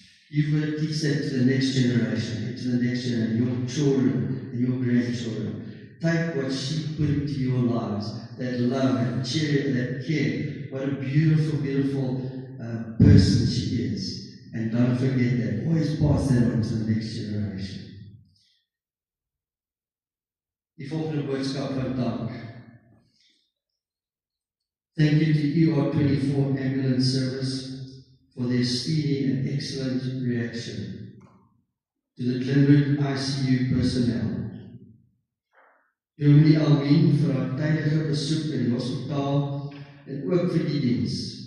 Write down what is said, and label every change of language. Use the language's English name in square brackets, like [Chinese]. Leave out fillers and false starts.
[English] You've got to teach that to the next generation, to the next generation, your children and your grandchildren. Take what she put into your lives, that love, that charity, that care. What a beautiful, beautiful person she is. And don't forget that. Always pass that on to the next generation. [Afrikaans] Die volgende boodskap van dank. [English] Thank you to UR24 Ambulance Service for their speedy and excellent reaction. To the Glenwood ICU personnel. [Afrikaans] Dominee Alwin vir haar tydige besoek in die hospitaal en ook vir die diens.